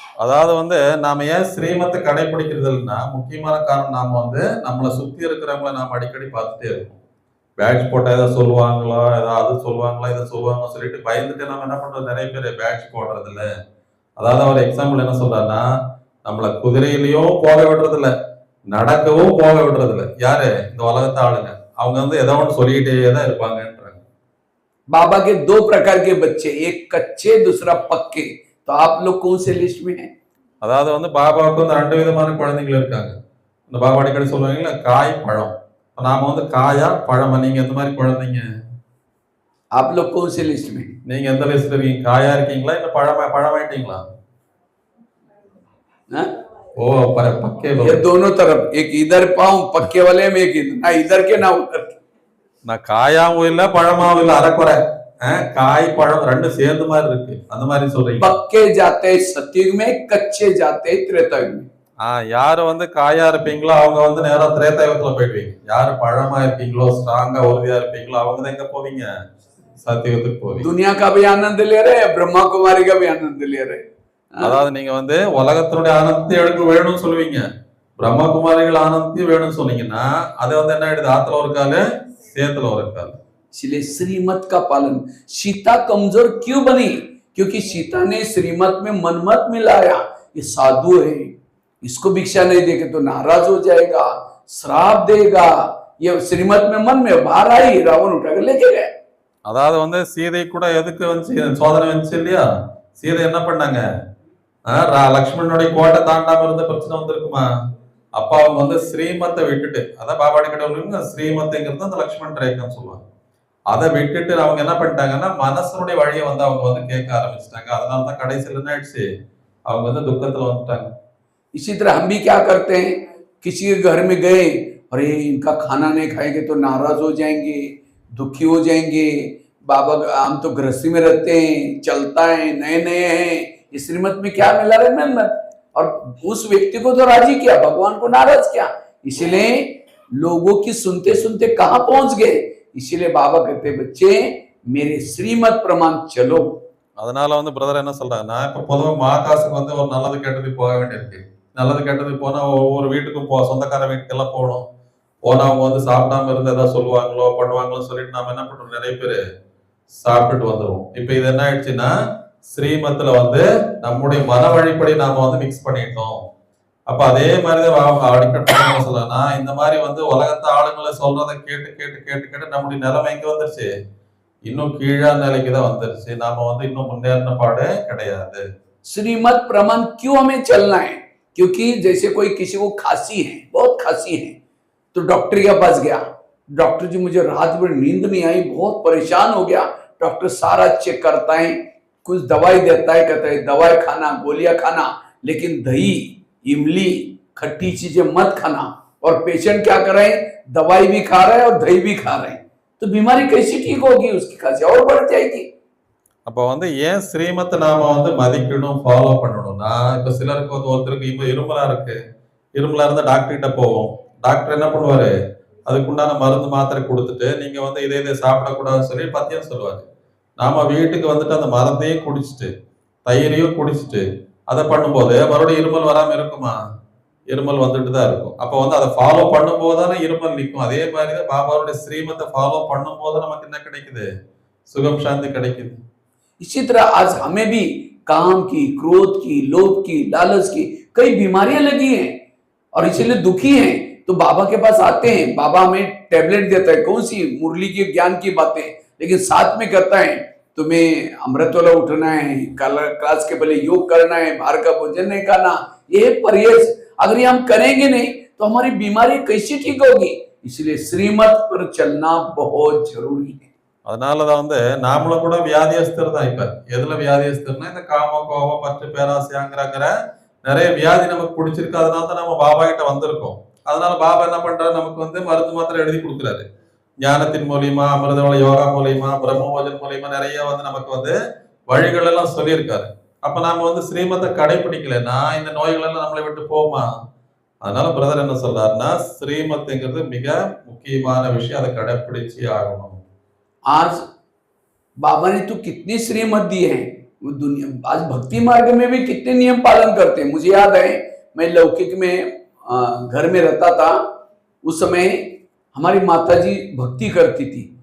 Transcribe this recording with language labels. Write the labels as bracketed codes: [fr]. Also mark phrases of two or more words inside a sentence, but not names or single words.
[ta] அதாவது வந்து நாம ஏன் ஸ்ரீமத்தை கடைபிடிக்கிறது இல்லைன்னா முக்கியமான காரணம் நாம வந்து நம்மளை சுத்தி இருக்கிறவங்கள நாம அடிக்கடி பார்த்துட்டே இருக்கோம். பேட்ச் போட்டா ஏதாவது சொல்லுவாங்களா, ஏதாவது சொல்லுவாங்களா, இதை சொல்லுவாங்க சொல்லிட்டு பயந்துட்டு நம்ம என்ன பண்றோம், நிறைய பேர் பேட்ச் போடுறது இல்ல. அதாவது அவர் எக்ஸாம்பிள் என்ன சொல்றாருன்னா, நம்மள குதிரையிலயும் போக விடுறது இல்ல, நடக்கவும் போக விடுறது இல்ல. யாரு? இந்த உலகத்தை ஆளுங்க. அவங்க வந்து ஏதோ ஒன்று சொல்லிக்கிட்டே தான் இருப்பாங்கன்றாங்க. [hi] बाबा के दो प्रकार के बच्चे, एक कच्चे दूसरा पक्के। तो आप लोग कौन से लिस्ट में हैं? [ta] அதாவது வந்து பாபாவுக்கு வந்து 2 விதமான குழந்தைகள் இருக்காங்க. இந்த பாபா அடிக்கடி சொல்லுவாங்கல்ல, காய் பழம். இப்ப நாம வந்து காயா பழமா? நீங்க எந்த மாதிரி குழந்தைங்க? [hi] आप लोग कौन से लिस्ट में? [ta] நீங்க எந்த லிஸ்ட்ல இருக்கீங்க? காயா இருக்கீங்களா இல்ல பழமாயிட்டீங்களா? [hi] हाँ? ஓ பக்கே ये दोनों तरफ, एक इधर पाऊं पक्के वाले में, एक ना इधर के ना उधर के। [ta] நான் காயாவும் இல்ல பழமாவும் இல்ல, அரைக்குறை. காய் பழம் ரெண்டும் சேர்ந்த மாதிரி இருக்கு, அந்த மாதிரி சொல்றீங்க. [hi] पक्के जाते सतयुग में, कच्चे जाते त्रेतायुग में। [ta] யாரு வந்து காயா இருப்பீங்களோ அவங்க வந்து நேரா திரேதாயுகத்துல போயிடுவீங்க. யாரு பழமா இருக்கீங்களோ, ஸ்ட்ராங்கா உறுதியா இருப்பீங்களோ அவங்க தான் எங்க போவீங்க? சத்தியுகத்துக்கு போவீங்க. [hi] दुनिया का भी आनंद ले रहे, ब्रह्मा कुमारी का भी आनंद ले रहे। [ta] அதாவது நீங்க வந்து உலகத்தினுடைய ஆனந்தத்தை எடுக்க வேணும்னு சொல்லுவீங்க, பிரம்மகுமாரிகள் ஆனந்தத்தையும் வேணும்னு சொன்னீங்கன்னா அது வந்து என்ன ஆயிடுது? ஆத்துல ஒரு காலு சேத்துல ஒரு காலு. [hi] इसलिए श्रीमत का पालन। सीता कमजोर क्यों बनी? क्योंकि सीता ने श्रीमत में मनमत मिलाया। ये साधु है, इसको भिक्षा नहीं देके तो नाराज हो जाएगा, श्राप देगा। ये श्रीमत में मन में बाहर आई, रावण उठा के लेके गए। [ta] அதாவது வந்து சீதை கூட எதுக்கு வந்து சோதனை வந்துச்சு இல்லையா? சீதை என்ன பண்ணாங்க? லக்ஷ்மணனுடைய கோட்டை தாண்டாம இருந்த பிரச்சனை வந்திருக்குமா? அப்ப அவங்க வந்து ஸ்ரீமத்தை விட்டுட்டு, அதான் பாபாடி கிட்ட ஸ்ரீமத்தைங்கிறது அந்த லக்ஷ்மண் ரேகான்னு சொல்லுவாங்க. அதை விட்டுட்டு அவங்க என்ன பண்ணிட்டாங்கன்னா மனசனுடைய வழியை வந்து அவங்க வந்து கேட்க ஆரம்பிச்சிட்டாங்க. அதனாலதான் கடைசியில் என்ன ஆயிடுச்சு? அவங்க வந்து துக்கத்துல வந்துட்டாங்க. [hi] इसी तरह हम भी क्या करते हैं, किसी के घर में गए, अरे इनका खाना नहीं खाएंगे तो नाराज हो जाएंगे, दुखी हो जाएंगे। बाबा हम तो गृहस्थी में रहते हैं, चलता है, नए नए हैं, इस श्रीमत में क्या मिला रहे मेहनत, और उस व्यक्ति को तो राजी किया, भगवान को नाराज किया। इसलिए लोगों की सुनते सुनते कहां पहुंच गए। इसीलिए बाबा कहते बच्चे मेरे श्रीमत प्रमाण चलो। [ta] அதனால வந்து பிரதர் என்ன சொல்றாங்கன்னா, இப்ப பொதுவாக மாகாசுக்கு வந்து ஒரு நல்லது கெட்டது போக வேண்டியிருக்கு. நல்லது கெட்டது போனா ஒவ்வொரு வீட்டுக்கும் சொந்தக்கார வீட்டுக்கெல்லாம் போகணும். போனா அவங்க வந்து சாப்பிடாம இருந்து ஏதாவது சொல்லுவாங்களோ பண்ணுவாங்களோ சொல்லிட்டு நாம என்ன பண்றோம், நிறைய பேர் சாப்பிட்டுட்டு வந்துருவோம். இப்ப இது என்ன ஆயிடுச்சுன்னா ஸ்ரீமத்துல வந்து நம்முடைய மன வழிப்படி நாம வந்து மிக்ஸ் பண்ணிட்டோம். அப்ப அதே மாதிரிதான் அடிக்கடி சொல்லலாம், இந்த மாதிரி வந்து உலகத்து ஆளுங்களை சொல்றதை கேட்டு கேட்டு கேட்டு கேட்டு நம்முடைய நிலைமை எங்க வந்துருச்சு? இன்னும் கீழா நிலைக்கு தான் வந்துருச்சு. நாம வந்து இன்னும் முன்னேறின பாடு கிடையாது. [hi] श्रीमत प्रमाण क्यों हमें चलना है? क्योंकि जैसे कोई किसी को खांसी है, बहुत खांसी है, तो डॉक्टर के पास गया, डॉक्टर जी मुझे रात भर नींद नहीं आई, बहुत परेशान हो गया। डॉक्टर सारा चेक करता है, कुछ दवाई देता है, कहता है दवाई खाना, गोलियां खाना, लेकिन दही, इमली, खट्टी चीजें मत खाना। और पेशेंट क्या कर रहे हैं? दवाई भी खा रहे हैं और दही भी खा रहे हैं, तो बीमारी कैसे ठीक होगी? उसकी खांसी और बढ़ जाएगी। [ta] அப்ப வந்து ஏன் ஸ்ரீமத்தை நாம வந்து மதிக்கணும், ஃபாலோ பண்ணணும்னா, இப்ப சிலருக்கு வந்து ஒருத்தருக்கு இப்ப இருமலா இருக்கு, இருமலா இருந்தா டாக்டர் கிட்ட போவோம். டாக்டர் என்ன பண்ணுவாரு? அதுக்குண்டான மருந்து மாத்திரை கொடுத்துட்டு நீங்க வந்து இதை சாப்பிடக்கூடாதுன்னு சொல்லி பத்தியம் சொல்லுவாரு. நாம வீட்டுக்கு வந்துட்டு அந்த மருந்தையும் குடிச்சிட்டு தயிரையும் குடிச்சிட்டு அதை பண்ணும்போது மறுபடியும் இருமல் வராம இருக்குமா? இருமல் வந்துட்டு தான் இருக்கும். அப்ப வந்து அதை ஃபாலோ பண்ணும்போது தானே இருமல் நிற்கும். அதே மாதிரிதான் பாபாவுடைய ஸ்ரீமத்தை ஃபாலோ பண்ணும் போது நமக்கு என்ன கிடைக்குது? சுகம் சாந்தி கிடைக்குது. [hi] इसी तरह आज हमें भी काम की, क्रोध की, लोभ की, लालच की कई बीमारियां लगी हैं और इसीलिए दुखी हैं, तो बाबा के पास आते हैं। बाबा हमें टैबलेट देता है, कौन सी? मुरली के ज्ञान की बातें, लेकिन साथ में कहता है तुम्हें अमृत वाला उठना है, क्लास के पहले योग करना है, बाहर का भोजन नहीं खाना, ये परहेज अगर ये हम करेंगे नहीं तो हमारी बीमारी कैसे ठीक होगी? इसलिए श्रीमत पर चलना बहुत जरूरी है। [ta] அதனாலதான் வந்து நாமளும் கூட வியாதியஸ்தர் தான். இப்ப எதுல வியாதியஸ்தர்னா இந்த காம கோபம் பற்று பேராசைங்கிற நிறைய வியாதி நமக்கு பிடிச்சிருக்கு. அதனால தான் நம்ம பாபா கிட்ட வந்திருக்கோம். அதனால பாபா என்ன பண்றாரு? நமக்கு வந்து மருந்து மாத்திரை எழுதி கொடுக்குறாரு. ஞானத்தின் மூலியமா, அமிர்தவள யோகா மூலியமா, பிரம்மபோஜன் மூலியமா நிறைய வந்து நமக்கு வந்து வழிகள் எல்லாம் சொல்லியிருக்காரு. அப்ப நாம வந்து ஸ்ரீமத்தை கடைபிடிக்கலன்னா இந்த நோய்கள் எல்லாம் நம்மளை விட்டு போகுமா? அதனால பிரதர் என்ன சொல்றாருன்னா, ஸ்ரீமத்துங்கிறது மிக முக்கியமான விஷயம், அதை கடைபிடிச்சு ஆகணும். [hi] आज बाबा ने तो कितनी श्रीमत दी है, वो दुनिया आज भक्ति मार्ग में भी कितने नियम पालन करते हैं। मुझे याद है, मैं लौकिक में घर में रहता था, उस समय हमारी माताजी भक्ति करती थी।